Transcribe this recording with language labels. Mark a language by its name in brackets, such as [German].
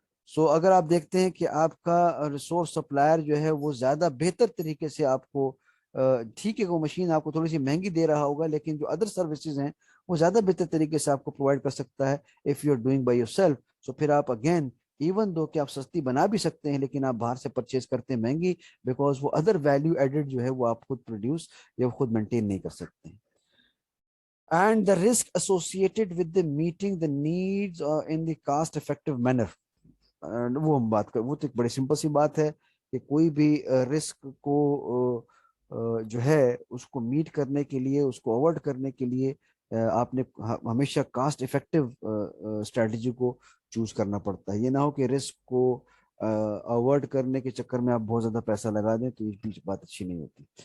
[Urdu] سو اگر آپ دیکھتے ہیں کہ آپ کا ریسورس سپلائر جو ہے وہ زیادہ بہتر طریقے سے آپ کو ٹھیک ہے وہ مشین آپ کو تھوڑی سی مہنگی دے رہا ہوگا لیکن جو ادر سروسز ہیں وہ زیادہ بہتر طریقے سے آپ کو پرووائڈ کر سکتا ہے [English] If you are doing by yourself. [Urdu] سو پھر آپ اگین ایون دو کہ آپ سستی بنا بھی سکتے ہیں لیکن آپ باہر سے پرچیز کرتے ہیں مہنگی بیکاز وہ ادر ویلیو ایڈڈ جو ہے وہ آپ خود پروڈیوس یا خود مینٹین نہیں کر سکتے ہیں. [English] And the risk associated with the meeting the needs in the cost effective manner. [Urdu] وہ ہم بات کر، وہ تو ایک بڑی سمپل سی بات ہے کہ کوئی بھی رسک کو جو ہے اس کو میٹ کرنے کے لیے، اس کو اوائڈ کرنے کے لیے آپ نے ہمیشہ کاسٹ افیکٹو اسٹریٹجی کو چوز کرنا پڑتا ہے. یہ نہ ہو کہ رسک کو اوائڈ کرنے کے چکر میں آپ بہت زیادہ پیسہ لگا دیں، تو یہ بھی بات اچھی نہیں ہوتی.